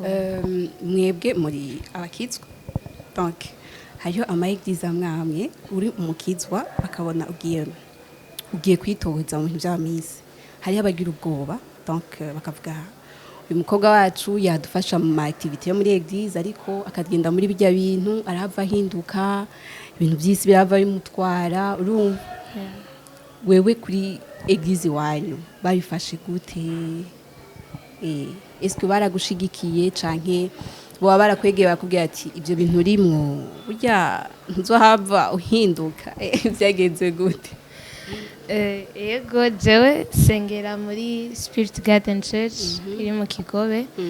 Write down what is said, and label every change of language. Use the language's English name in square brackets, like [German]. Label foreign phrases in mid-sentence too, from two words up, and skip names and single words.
[Rundi] Mwebwe muri abakizwa donc hariho amayigize amwamwe uri umukizwa bakabona ugiye kwitoza mu bintu bya Miss, hariho abagira ubwoba donc bakavuga uyu mukobwa wacu yadufasha mu activité yo muri eglise ariko akagenda muri bijya bintu arahava ahinduka ibintu by'isi birava bimutwara. Urumva wewe kuri eglise wanyu babifashe gute? [French] Est-ce que [Rundi] baragushigikiye canke boba barakwegeye bakubwira ati ibyo bintu rimwe burya nzohava uhinduka byagenze gute? Yego jewe sengera muri Spirit Garden Church iri mu Kigobe.